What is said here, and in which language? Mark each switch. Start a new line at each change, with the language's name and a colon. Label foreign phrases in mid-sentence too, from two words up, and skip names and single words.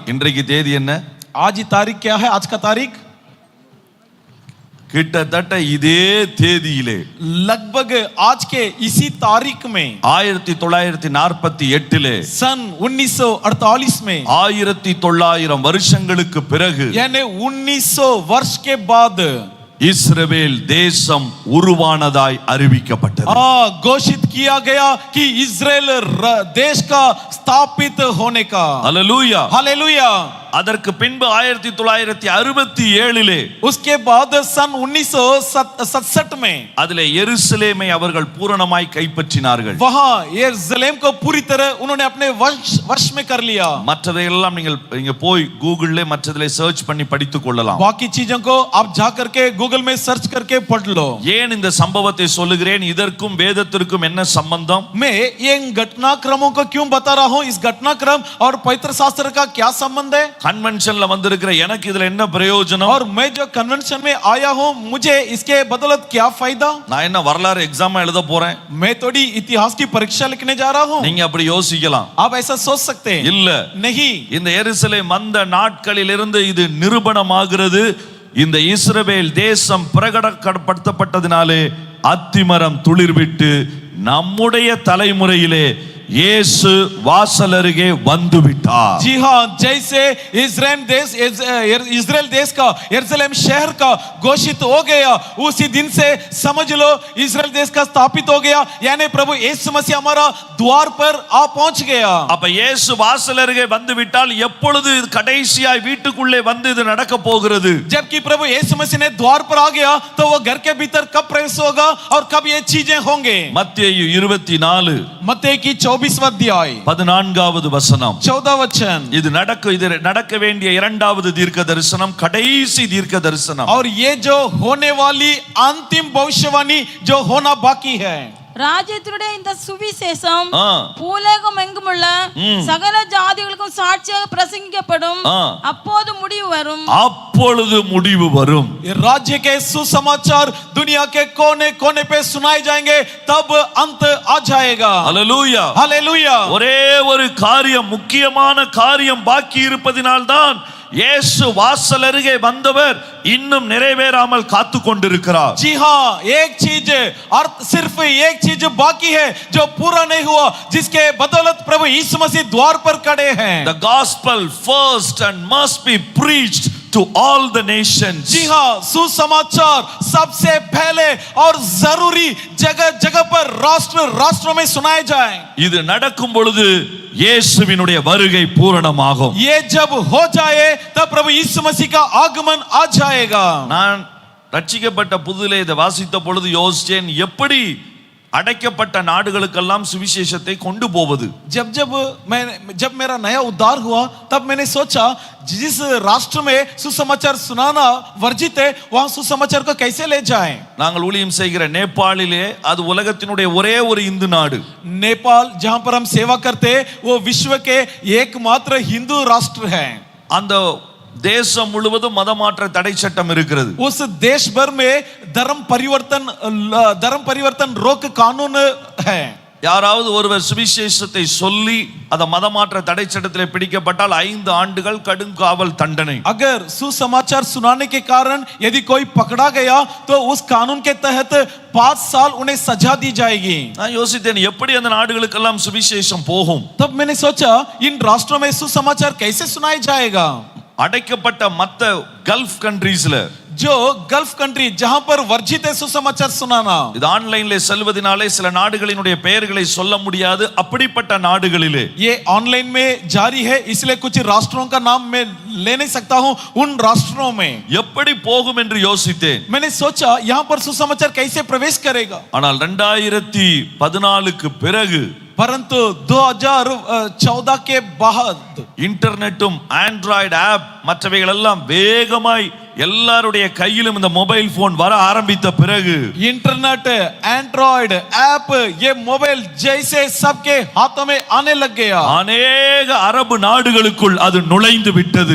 Tamil: இன்றைக்கு தேதி என்ன?
Hindi: आज ही तारीख क्या है? आज का तारीख
Tamil: கிட்டத்தட்ட இதே தேதியிலே
Hindi: लगभग आज के इसी तारीख में 1948 सन 1948 में
Tamil: 1900 வருஷங்களுக்கு பிறகு
Hindi: यानी 1900 वर्ष के बाद
Tamil: இஸ்ரவேல் தேசம் உருவானதாய் அறிவிக்கப்பட்டது.
Hindi: घोषित किया गया कि इजराइल देश का स्थापित होने का.
Tamil: அல்லேலூயா.
Hindi: हालेलुया.
Tamil: அதற்கு பின்பு 1967
Hindi: उसके बाद सन 1967 में
Tamil: அதிலே எருசலேமை அவர்கள் பூரணமாய் கைப்பற்றினார்கள்.
Hindi: वहां यरूशलेम को पूरी तरह उन्होंने अपने वश में कर लिया.
Tamil: மற்றதையெல்லாம் நீங்க போய் கூகுள்ல மற்றதிலே சர்ச் பண்ணி படித்துக் கொள்ளலாம்.
Hindi: बाकी चीजों को आप जा करके गूगल में सर्च करके पढ़ लो.
Tamil: ஏன் இந்த சம்பவத்தை சொல்லுகிறேன்? இதற்கும் வேதத்திற்கும் என்ன சம்பந்தம்?
Hindi: मैं इन घटनाक्रमों को क्यों बता रहा हूं? इस घटनाक्रम और पवित्र शास्त्र का क्या संबंध है?
Tamil: கன்வென்ஷன்ல வந்திருக்கிற எனக்கு இதுல என்ன பிரயோஜனம்?
Hindi: और मैं जो कन्वेंशन में आया हूं, मुझे इसके बदौलत क्या फायदा?
Tamil: நான் என்ன வரலாறு எக்ஸாம் எழுத போறேன்?
Hindi: मैं थोड़ी इतिहास की परीक्षा लिखने जा रहा हूं.
Tamil: நீங்க அப்படி யோசிக்கலாம்.
Hindi: आप ऐसा सोच सकते हैं.
Tamil: இல்ல,
Hindi: नहीं.
Tamil: இந்த எருசலேம் வந்த நாட்களிலிருந்து இது நிரூபணமாகிறது. இந்த இஸ்ரவேல் தேசம் பிரகடனப்படுத்தப்பட்டதினாலே அத்திமரம் துளிர்விட்டு நம்முடைய தலைமுறையிலே இயேசு வாசல் அருகே வந்து விட்டார்.
Hindi: जी हाँ, जैसे इजराइल देश का यरूशलेम शहर का घोषित हो गया, उसी दिन से समझ लो इजराइल देश का स्थापित हो गया. यानी प्रभु यीशु मसीह हमारा द्वार पर आ पहुंच गया.
Tamil: அப்ப இயேசு வாசல் அருகே வந்து விட்டால் எப்பொழுது கடைசியாய் வீட்டுக்குள்ளே வந்து இது நடக்க போகிறது?
Hindi: जबकि प्रभु यीशु मसीह ने द्वार पर आ गया, तो वो घर के भीतर कब प्रवेश होगा और कब ये चीजें होंगे?
Tamil: மத்தேயு 24
Hindi: मत्ती की 24वां अध्याय
Tamil: 14வது வசனம்.
Hindi: 14 वचन.
Tamil: இது நடக்க வேண்டிய இரண்டாவது தீர்க்க தரிசனம், கடைசி தீர்க்க தரிசனம்.
Hindi: और ये जो होने वाली अंतिम भविष्यवाणी जो होना बाकी है.
Tamil: ராஜ்யத்தினுடைய இந்த சுவிசேஷம் ஆ. பூலோகம் எங்குமுள்ள சகல ஜாதிகளுக்கும் சாட்சியாக பிரசங்கிக்கப்படும். அப்போது முடிவு வரும். அப்பொழுது முடிவு வரும்.
Hindi: ये राज्य के सुसमाचार दुनिया के कोने कोने पे सुनाए जाएंगे, तब अंत आ जाएगा.
Tamil: அல்லேலூயா.
Hindi: हालेलुया.
Tamil: ஒரே ஒரு காரியம், முக்கியமான காரியம் பாக்கி இருப்பதினால்தான் இயேசு வாசல் அருகே வந்தவர் இன்னும் நிறைவேறாமல் காத்து கொண்டிருக்கிறார்.
Hindi: जी हाँ, एक चीज और सिर्फ एक चीज बाकी है जो पूरा नहीं हुआ, जिसके बदौलत प्रभु यीशु मसीह द्वार पर खड़े हैं.
English: The gospel first and must be preached to all the nations.
Hindi: जी हाँ, सुसमाचार सबसे पहले और जरूरी जगह जगह पर राष्ट्रों में सुनाए जाए.
Tamil: இது நடக்கும் பொழுது இயேசுவினுடைய வருகை பூரணமாகும்.
Hindi: ये जब हो जाए तब प्रभु यीशु मसीह का आगमन आ जाएगा.
Tamil: நான் ரட்சிக்கப்பட்ட புதிலே இதை வாசித்த பொழுது யோசிச்சேன், எப்படி அடைக்கப்பட்ட நாடுகளுக்கெல்லாம் சுவிசேஷத்தை கொண்டு போவது.
Hindi: जब मेरा नया उद्धार हुआ तब मैंने सोचा जिस राष्ट्र में सुसमाचार सुनाना वर्जित है वहां सुसमाचार को कैसे ले जाएं.
Tamil: நாங்கள் ஊழியம் செய்கிற நேபாளிலே அது உலகத்தினுடைய ஒரே ஒரு இந்து நாடு.
Hindi: नेपाल जहां पर हम सेवा करते वो विश्व के एकमात्र हिंदू राष्ट्र है.
Tamil: அந்த தேசம் முழுவதும் மதமாற்ற தடை சட்டம் இருக்கிறது.
Hindi: उस देश भर में धर्म परिवर्तन रोक कानून है.
Tamil: யாராவது ஒருவர் சுவிசேஷத்தை சொல்லி அத மதமாற்ற தடை சட்டத்திலே பிடிக்கப்பட்டால் 5 ஆண்டுகள் கடுங்காவல் தண்டனை.
Hindi: अगर सुसमाचार सुनाने के कारण यदि कोई पकड़ा गया तो उस कानून के तहत 5 साल उन्हें सजा दी जाएगी.
Tamil: நான் யோசித்தேன், எப்படி அந்த நாடுகளுக்கெல்லாம் சுவிசேஷம் போகும்.
Hindi: तब मैंने सोचा इन राष्ट्रों में सुसमाचार कैसे सुनाया जाएगा.
Tamil: அடைக்கப்பட்ட மத்த
English: gulf countries,
Hindi: जो
English: gulf country
Hindi: जहां पर वर्जित है सुसमाचार सुनाना.
Tamil: இது ஆன்லைன்ல செல்வதனாலே சில நாடுகளினுடைய பெயர்களை சொல்ல முடியாது. அப்படிப்பட்ட நாடுகளிலே
Hindi: ये ऑनलाइन में जारी है इसलिए कुछ राष्ट्रों का नाम मैं ले नहीं सकता हूं. उन राष्ट्रों में
Tamil: எப்படி போகும் என்று யோசித்தேன்.
Hindi: मैंने सोचा यहां पर सुसमाचार कैसे प्रवेश करेगा.
Tamil: ஆனால் 2014க்கு பிறகு,
Hindi: परंतु 2014 के बाद
English: internet android app
Tamil: மற்றவைகள் எல்லாம் வேகமாய் எல்லாருடைய கையிலும் இந்த
English: mobile phone
Tamil: வர ஆரம்பித்த பிறகு,
English: internet android app
Hindi: ये मोबाइल जैसे सबके हाथों में आने लग गया.
Tamil: அநேக அரபு நாடுகளுக்குள் அது நுழைந்து விட்டது.